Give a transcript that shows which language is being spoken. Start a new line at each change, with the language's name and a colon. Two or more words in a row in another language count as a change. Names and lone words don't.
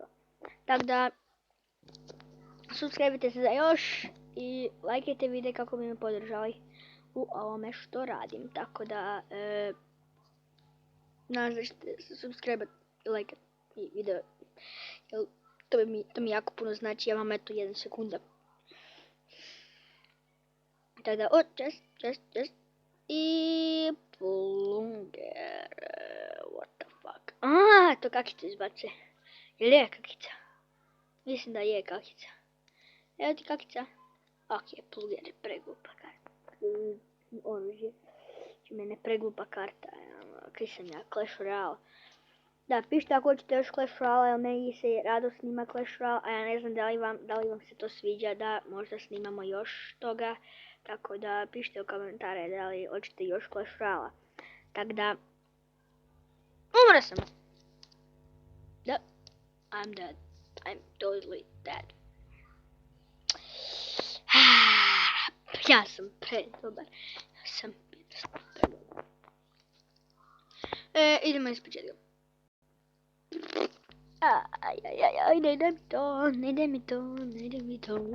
Croatian: Tako da, subscribe-ite se za još i lajkajte video kako bi me podržali u ovome što radim. Tako da, nadam se da ćete se subscribe i lajkati video, jel to mi jako puno znači, ja vam eto 1 sekunda. Tako da,
English: just. I plunger, what the fuck.
Croatian: To kakica izbace. Ili je kakica? Mislim da je kakica. Evo ti kakica. Ok, plunger je preglupa karta. Oružje. Mene preglupa karta. Kaj sam ja, Clash Royale. Da, pišite ako hoćete još Clash Royale, jer meni se rado snima Clash Royale, a ja ne znam da li vam se to sviđa, da možda snimamo još toga. Tako da pišite u komentare da li hoćete još Clash Royale. Tako da... Umro sam! Da,
English: I'm dead. I'm totally dead.
Croatian: Ja sam predobar. Idemo iz početka. Ne ide mi to.